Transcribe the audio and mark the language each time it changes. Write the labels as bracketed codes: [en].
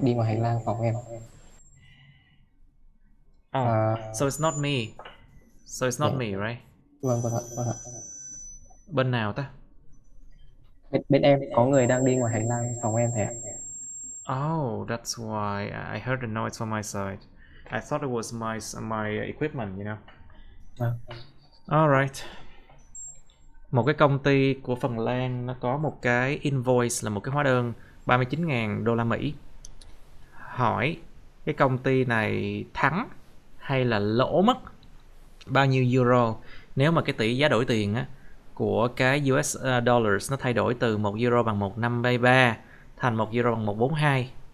[vi] đi ngoài hành lang phòng em. Oh, À, [en] so it's not me. So it's not dạ, me, right? [vi] vâng vâng ạ, vâng ạ. Bên nào ta? Bên em có người đang đi ngoài hành lang phòng em thầy ạ. [en] Oh, that's why I heard the noise from my side. I thought it was my equipment, you know. [vi] Vâng. [en] Alright. [vi] Một cái công ty của Phần Lan nó có một cái invoice là một cái hóa đơn 39.000 đô la Mỹ. Hỏi cái công ty này thắng hay là lỗ mất bao nhiêu euro nếu mà cái tỷ giá đổi tiền á của cái US dollars nó thay đổi từ 1 euro bằng 1,533 thành 1 euro bằng 1,42.